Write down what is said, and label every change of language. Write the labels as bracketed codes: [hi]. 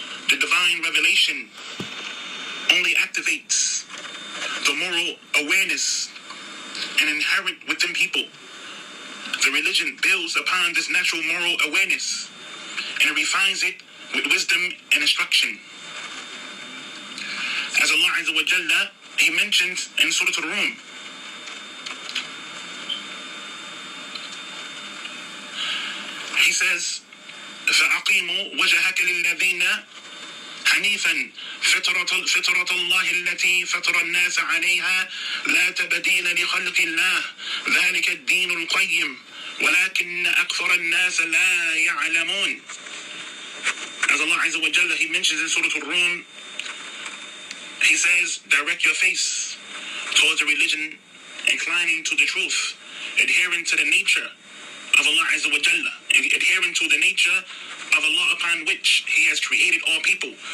[en] The divine revelation only activates the moral awareness and inherent within people. The religion builds upon this natural moral awareness and refines it with wisdom and instruction. As Allah Azza wa Jalla, He mentions in Surah Al-Rum, He says, [ar] فَأَقِيمُوا وَجَهَكَ لِلَّذِينَ حنيفا فطرة الله التي فطر الناس عليها لا تبديل لخلق الله ذلك الدين القيم ولكن أكثر الناس لا يعلمون. [en] As Allah Azza wa Jalla, He mentions in Surah Al-Rum, He says, direct your face towards the religion, inclining to the truth, adhering to the nature of Allah Azza wa Jalla, adhering to the nature of Allah upon which He has created all people.